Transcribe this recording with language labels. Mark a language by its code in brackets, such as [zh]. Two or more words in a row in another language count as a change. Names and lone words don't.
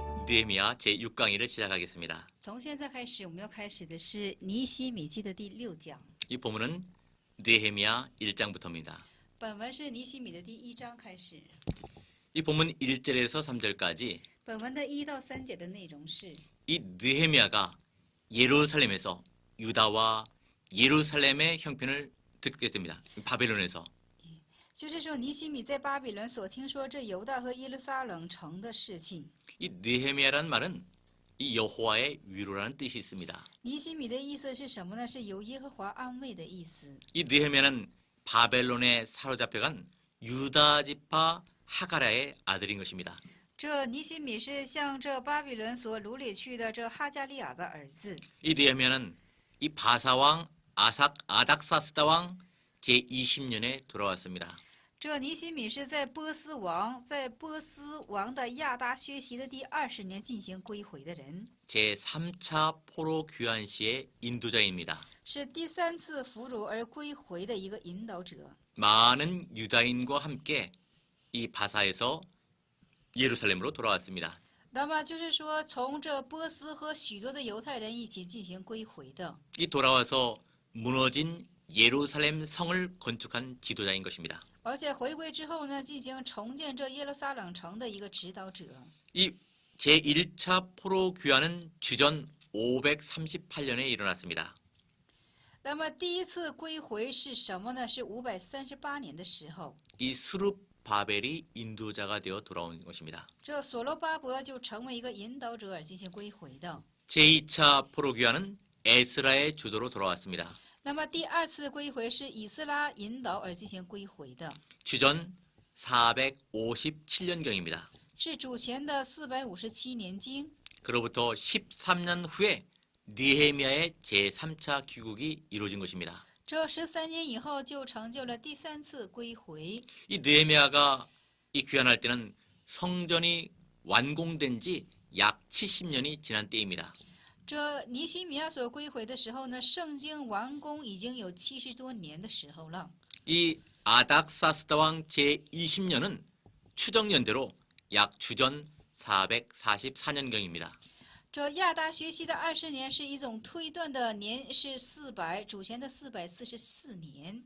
[ko] 느헤미야 제6강의를 시작하겠습니다. [zh] 从现在开始，我们要开始的是尼希米记的第6讲。 [ko] 이 본문은 느헤미야 1장부터입니다. [zh] 本文是尼希米的第1章开始。 [ko] 이 본문 1절에서 3절까지 [zh] 本文的1到3节的内容是， [ko] 이 느헤미야가 예루살렘에서 유다와 예루살렘의 형편을 듣게 됩니다. 바벨론에서. [zh] 就是说尼希米在巴比伦所听说这犹大和耶路撒冷城的事情。 [ko] 이 느헤미야라는 말은 이 여호와의 위로라는 뜻이 있습니다. [zh] 尼希米的意思是什么呢？是由耶和华安慰的意思。 [ko] 이 느헤미야는 바벨론에 사로잡혀간 유다 지파 하가랴의 아들인 것입니다. [zh] 这尼希米是向这巴比伦所掳掠去的这哈加利亚的儿子。 [ko] 이 느헤미야는 이 바사왕 아닥사스다 왕 제20년에 돌아왔습니다. [zh] 这尼希米是在波斯王的亚达薛西的第20年进行归回的人， [ko] 제3차 포로 귀환 시의 인도자입니다. [zh] 是第3次俘虏而归回的一个引导者。 [ko] 많은 유다인과 함께 이 바사에서 예루살렘으로 돌아왔습니다. [zh] 那么就是说，从这波斯和许多的犹太人一起进行归回的。 [ko] 이 돌아와서 무너진 예루살렘 성을 건축한 지도자인 것입니다. [zh] 而且回归之后呢，进行重建这耶路撒冷城的一个指导者。 [ko] 이 제1차 포로 귀환은 주전 538년에 일어났습니다. [zh] 那么第一次归回是什么呢？是538年的时候， [ko] 이 수룹바벨이 인도자가 되어 돌아온 것입니다. [zh] 这所罗巴伯就成为一个引导者而进行归回的。 [ko] 제2차 포로 귀환은 에스라의 주도로 돌아왔습니다. [zh] 那么第2次归回是以斯拉引导而进行归回的， [ko] 주전 457년경입니다. [zh] 是主前的457年经。 [ko] 그로부터 13년 후에 느헤미야의 제3차 귀국이 이루어진 것입니다. [zh] 这13年以后就成就了第3次归回。 [ko] 이 느헤미야가 이 귀환할 때는 성전이 완공된 지 약 70년이 지난 때입니다. [zh] 这尼希米亚所归回的时候呢，圣经完工已经有70多年的时候了。 [ko] 이 아닥사스다 왕 제20년은 추정연대로 약 주전 444년경입니다. [zh] 这亚达学习的20年是一种推断的年，是主前的444年。